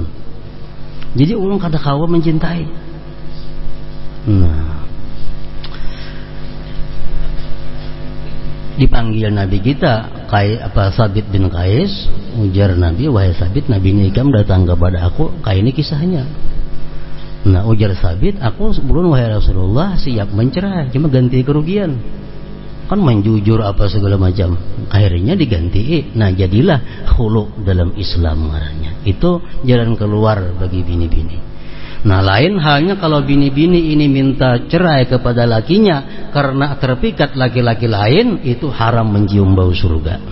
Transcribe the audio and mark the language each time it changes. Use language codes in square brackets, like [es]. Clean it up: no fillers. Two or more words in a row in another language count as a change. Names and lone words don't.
[id] Jadi [bjn] ulun kada kawa [id] mencintai. Nah, dipanggil Nabi kita Sabit bin Qais, ujar Nabi, wahai Sabit, Nabi nikam datang kepada aku, kayak ini kisahnya. Nah, ujar Sabit, aku sebelum wahai Rasulullah siap mencerai, cuma ganti kerugian. Kan menjujur apa segala macam, akhirnya diganti. Nah, jadilah khulu dalam Islam marahnya. Itu jalan keluar bagi bini-bini. Nah, lain halnya kalau bini-bini ini minta cerai kepada lakinya karena terpikat laki-laki lain, itu haram mencium bau surga.